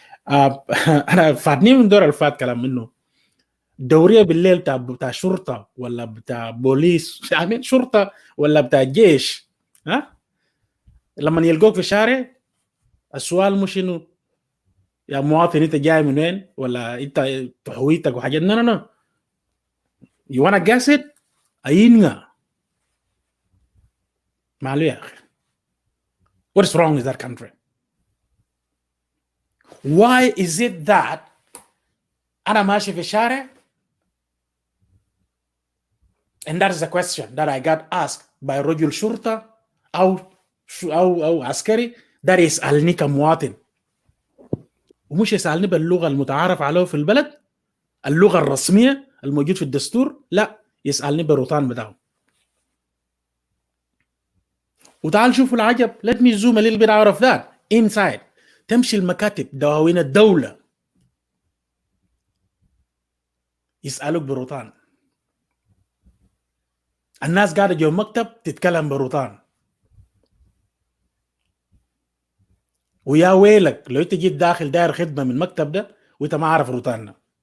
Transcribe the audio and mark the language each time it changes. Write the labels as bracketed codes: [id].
[ar] أنا فاتني من دور الفات كلام منه دورية بالليل بتاع شرطة ولا بتاع بوليس، يعني شرطة ولا بتاع جيش، لما يلقوك في الشارع السؤال مش إنه يا مواطن أنت جاي من وين ولا أنت هويتك وحاجات. [en] no. You wanna guess it؟ [ar] أينغا مالو يا أخي. [en] What is wrong with that country? Why is it that [ar] أنا ماشي في الشارع [en] and that is a question that I got asked by [ar] رجل شرطة أو عسكري that يسألني كمواطن، ومش يسألني باللغة المتعارف عليه في البلد، اللغة الرسمية الموجود في الدستور، لا، يسألني بالروتان بتاعه. وتعال شوفوا العجب. [en] let me zoom a little bit out of that inside. [ar] تمشي المكاتب دواوين الدولة يسألوك بروتان. الناس قاعدة جوا مكتب تتكلم بروتان. ويا ويلك لو انت جيت داخل داير خدمة من مكتب ده وانت ما عارف روتاننا.